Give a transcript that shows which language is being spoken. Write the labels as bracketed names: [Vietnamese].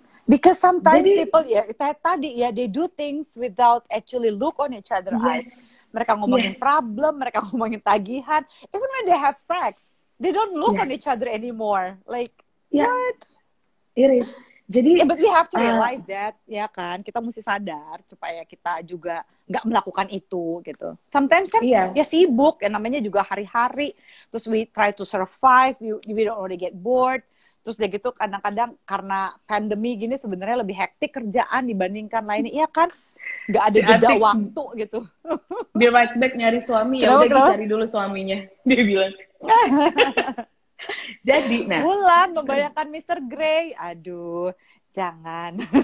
[English] Because sometimes people [Indonesian] tadi [English] they do things without actually look on each other's eyes. [Indonesian] Mereka ngomongin problem, mereka ngomongin tagihan. [English] Even when they have sex, they don't look on each other anymore. Like, what? It is. Jadi, but we have to realize that, [Indonesian] ya kan? Kita mesti sadar supaya kita juga nggak melakukan itu, gitu. [English] Sometimes [Indonesian] kan, ya sibuk, ya namanya juga hari-hari. Terus [English] we try to survive, we don't want to get bored. [Indonesian] Terus dia gitu kadang-kadang karena pandemi gini sebenarnya lebih hektik kerjaan dibandingkan lainnya, iya kan? Nggak ada jeda waktu gitu. Dia [English] right back [Indonesian] nyari suami, ya udah cari dulu suaminya. Dia bilang. Jadi, nah. Bulan membayangkan Mr. Grey, aduh, jangan.